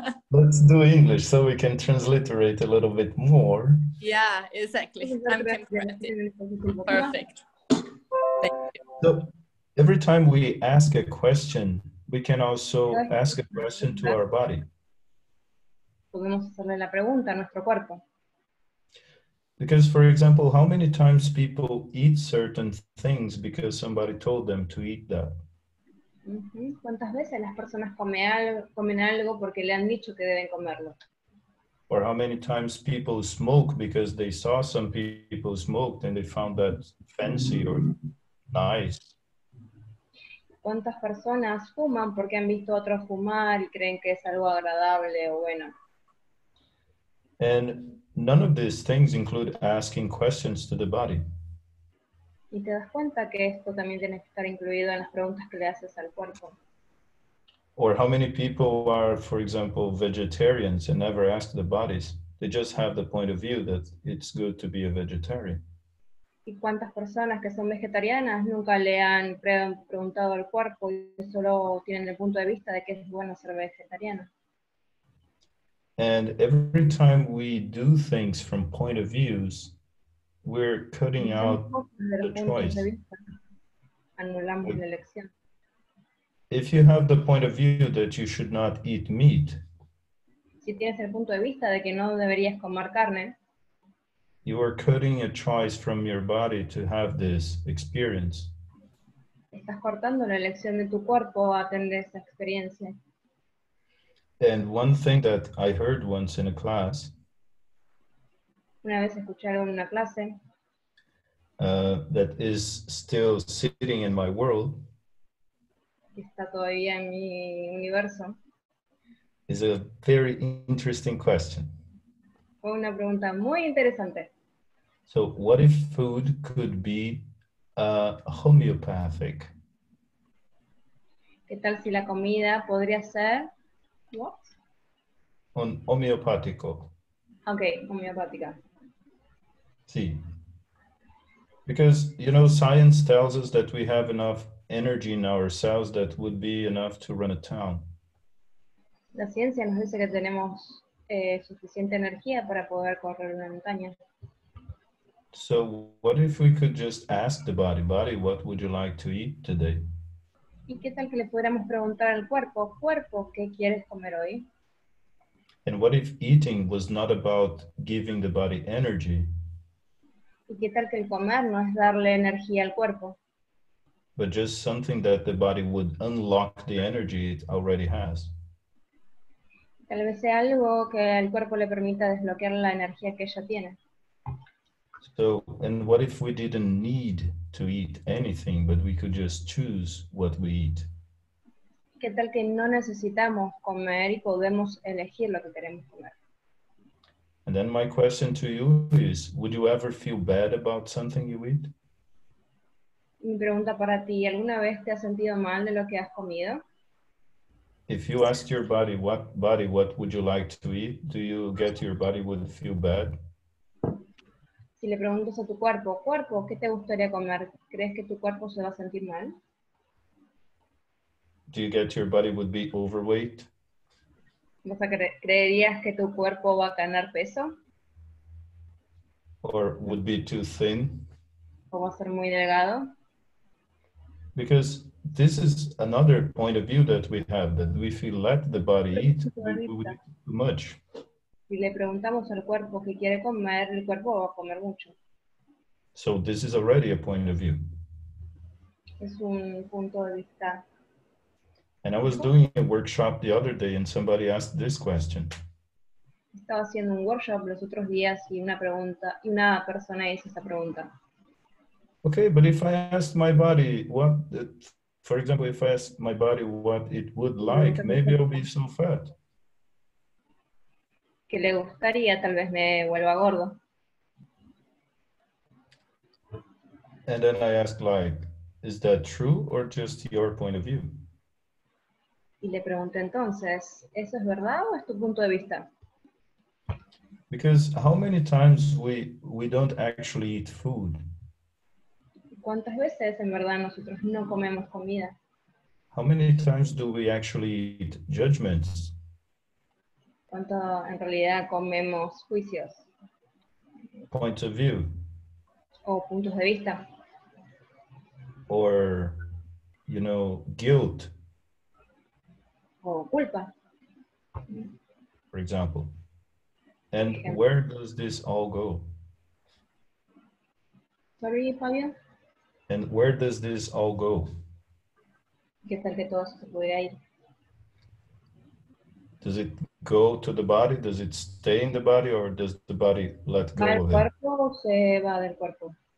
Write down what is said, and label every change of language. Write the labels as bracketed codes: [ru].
[en] Let's do English so we can transliterate a little bit more. Yeah, exactly. I'm perfect. Thank you. So every time we ask a question, we can also ask a question to our body. [es] Podemos hacerle la pregunta a nuestro cuerpo. [en] Because, for example, how many times people eat certain things because somebody told them to eat that? [es] ¿Cuántas veces las personas comen algo porque le han dicho que deben comerlo? [en] Or how many times people smoke because they saw some people smoked and they found that fancy or nice? [es] ¿Cuántas personas fuman porque han visto a otros fumar y creen que es algo agradable o bueno? [en] And none of these things include asking questions to the body. [es] Y te das cuenta que esto también tiene que estar incluido en las preguntas que le haces al cuerpo. [en] Or how many people are, for example, vegetarians and never ask the bodies? They just have the point of view that it's good to be a vegetarian. [es] ¿Y cuántas personas que son vegetarianas nunca le han preguntado al cuerpo y solo tienen el punto de vista de que es bueno ser vegetariano? [en] And every time we do things from point of views, we're cutting out the choice. [es] Anulamos la elección. [en] If you have the point of view that you should not eat meat, [es] Si tienes el punto de vista de que no deberías comer carne, [en] you are cutting a choice from your body to have this experience. [es] estás cortando la elección de tu cuerpo a tener esa experiencia. [en] And one thing that I heard once in a class, [es] Una vez escucharon en una clase, [en] that is still sitting in my world, [es] que está todavía en mi universo, [en] is a very interesting question. [es] fue una pregunta muy interesante. [en] So what if food could be homeopathic? [es] ¿Qué tal si la comida podría ser? [en] What? [es] Homeopático. Ok, homeopática. [en] See, because, you know, science tells us that we have enough energy in ourselves that would be enough to run a town. [es] La ciencia nos dice que tenemos suficiente energía para poder correr una montaña. [en] So what if we could just ask the body, what would you like to eat today? [es] ¿Y qué tal que le pudiéramos preguntar al cuerpo, ¿qué quieres comer hoy? [en] And what if eating was not about giving the body energy, [es] ¿Y qué tal que el comer no es darle energía al cuerpo? [en] but just something that the body would unlock the energy it already has? [es] Tal vez sea algo que al cuerpo le permita desbloquear la energía que ella tiene. [en] So, and what if we didn't need to eat anything, but we could just choose what we eat? [es] ¿Qué tal que no necesitamos comer y podemos elegir lo que queremos comer? [en] And then my question to you is, would you ever feel bad about something you eat? [es] Mi pregunta para ti, ¿alguna vez te has sentido mal de lo que has comido? [en] If you asked your body, what would you like to eat? Do you get your body would feel bad? [es] Si le preguntas a tu cuerpo, cuerpo, ¿qué te gustaría comer? ¿Crees que tu cuerpo se va a sentir mal? [en] Do you get your body would be overweight? [es] ¿Creerías que tu cuerpo va a ganar peso? [en] Or would be too thin? [es] ¿O va a ser muy delgado? [en] Because this is another point of view that we have, that we feel let the body eat, we would eat too much. [es] Si le preguntamos al cuerpo qué quiere comer, el cuerpo va a comer mucho. [en] So this is already a point of view. [es] Es un punto de vista. [en] And I was doing a workshop the other day and somebody asked this question. [es] Estaba haciendo un workshop los otros días y una persona hizo esa pregunta. [en] Okay, but if I asked my body what, for example, if I asked my body what it would like, maybe I'll be so fat. [es] Que le gustaría, tal vez me vuelva gordo. [en] And then I asked, like, is that true or just your point of view? [es] Y le pregunté entonces, ¿eso es verdad o es tu punto de vista? [en] Because how many times we don't actually eat food? [es] ¿Cuántas veces en verdad nosotros no comemos comida? [en] How many times do we actually eat judgments? [es] ¿Cuánto en realidad comemos juicios [en] Points of view? [es] o puntos de vista? [en] Or, you know, guilt, [es] O culpa, [en] for example. And [es] ejemplo. [en] where does this all go? Sorry, Fabio. And where does this all go? [es] ¿Qué tal que todo eso se pudiera ir? [en] Does it go to the body? Does it stay in the body, or does the body let go [es] ¿Va del [en] of it? [es] cuerpo o se va del cuerpo?